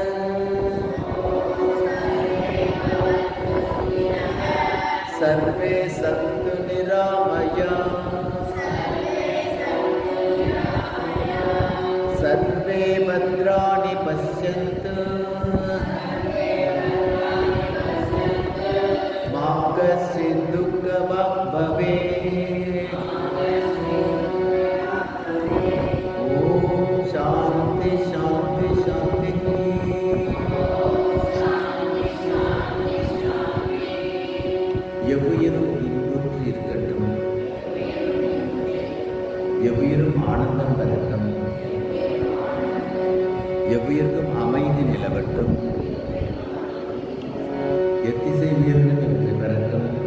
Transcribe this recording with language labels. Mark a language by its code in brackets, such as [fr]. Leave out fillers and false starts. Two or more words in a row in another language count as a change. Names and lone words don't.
[sa] सर्वे सन्तु निरामयाः सर्वे भद्राणि पश्यन्तु मा कश्चित् दुःखभाग् भवेत्। ॐ शान्ति शान्ति शान्तिः। [ta] எவ்வுயிரும் இன்புற்று இருக்கட்டும், எவ்வுயிரும் ஆனந்தம் பெறட்டும், எவ்வுயிர்க்கும் அமைதி நிலவட்டும், எத்திசை உயிர்களும் இவற்றை பெறட்டும்.